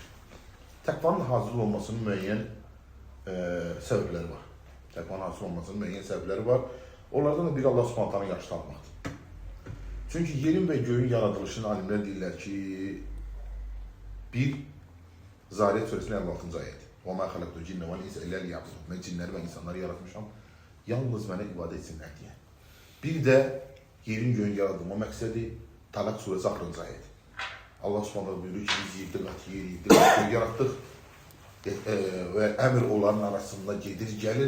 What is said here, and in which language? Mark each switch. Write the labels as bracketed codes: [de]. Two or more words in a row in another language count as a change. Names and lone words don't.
[az] Təqvanın hazır olmasının müəyyən səbəbləri var. Təqvanın hazır olmasının müəyyən səbəbləri var. Onlardan da biri Allah Subhanahu yaxşı tanımaqdır. Çünki yerin və göyün yaradılışını alimlər deyirlər ki, bir, Zariyat Surəsinin 56-cı ayədir. [ar] وَمَا خَلَقْتُ الْجِنَّ وَالْاِنْسَ إِلَّا لِيَعْبُدُونِ [az] Mən cinləri və insanları yaratmışam, yalnız mənə ibadət etsinlər deyə. Bir də yerin göyün yaradılma məqsədi Talaq Surəsi 6-cı ayədir. Allah Subhanahu buyurur ki, biz yedi qat yer, yedi qat göy yaratdıq və əmr onların arasında gedir, gəlir.